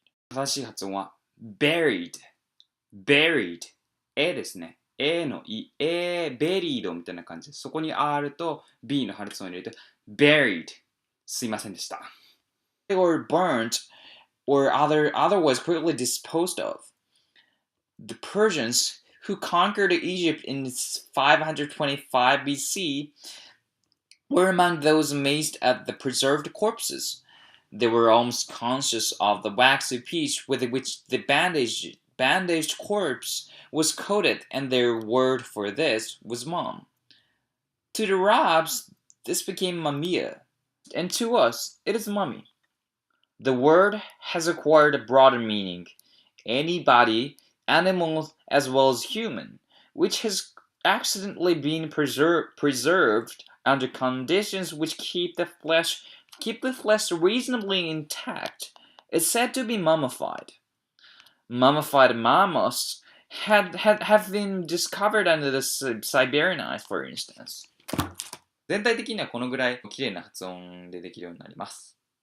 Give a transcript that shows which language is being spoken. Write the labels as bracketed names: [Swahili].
[Japanese] 正しい発音は buried。A ですね。 A の buried みたいな感じです。そこに R と B の発音を入れると buried。すいませんでした。 [English] They were burnt or otherwise quickly disposed of. The Persians, who conquered Egypt in 525 BC, were among those amazed at the preserved corpses. They were almost conscious of the waxy pitch with which the bandaged corpse was coated, and their word for this was mom. To the Arabs, this became mamia, and to us, it is mummy. The word has acquired a broader meaning: any body, animal as well as human, which has accidentally been preserved under conditions which keep the flesh reasonably intact, is said to be mummified. Mummified mammoths have been discovered under the Siberian ice, for instance. [Japanese] 全体的にはこのぐらい綺麗な発音でできるようになります。